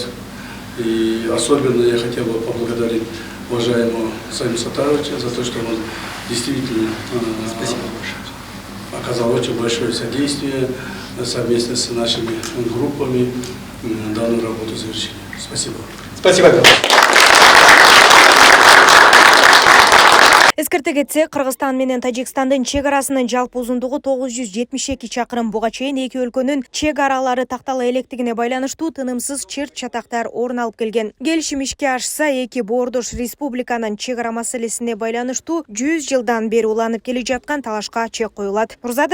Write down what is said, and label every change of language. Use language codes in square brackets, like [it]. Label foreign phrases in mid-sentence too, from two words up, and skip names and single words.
[ru] И особенно я хотел бы поблагодарить уважаемого Самима Сатаровича за то, что он действительно оказал очень большое содействие совместно с нашими группами данную работу завершили. Спасибо. Спасибо. [ky] Эскерте кетсек, Кыргызстан менен Тажикстандын чек арасынын жалпы узундугу 972 чакырым. Буга чейин эки өлкөнүн чек аралары тактала электигине байланыштуу тынымсыз черт чатактар орун алып келген. Келишим ишке ашса, эки боордош республиканын чек ара маселесине байланыштуу 100 жылдан бери уланып келе жаткан талашка чек коюлат.